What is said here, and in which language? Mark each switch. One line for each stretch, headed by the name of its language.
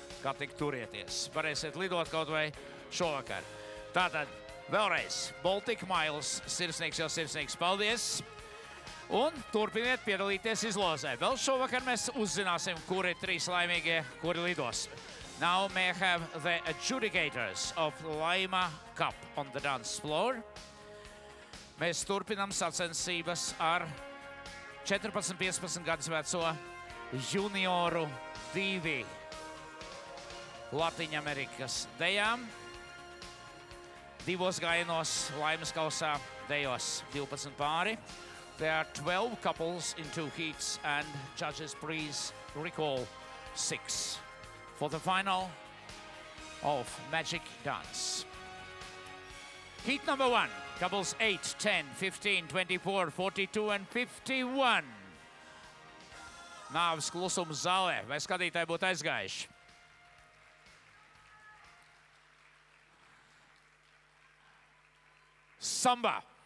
Latvian: Kā tik turieties. Varēsiet lidot kaut vai šovakar. Tātad vēlreiz Baltic Miles, sirsnīgs jau sirsnīgs paldies. Un turpiniet piedalīties izlozē. Vēl šovakar mēs uzzināsim, kuri 3 laimīgie, kuri lidos.
English: Now may I have the adjudicators of Laima Cup on the dance floor.
Latvian: Mēs turpinām sacensības ar 14-15 gadus veco junioru 2 Latviņamerikas dejām. 2 gājienos Laimas kausā dejos 12 pāri.
English: There are 12 couples in 2 heats and judges please recall 6 for the final of Magic Dance. Heat number 1, couples 8, 10, 15, 24, 42 and 51.
Latvian: Nāves klusums zālē, vai skatītāji būtu aizgājuši? Samba.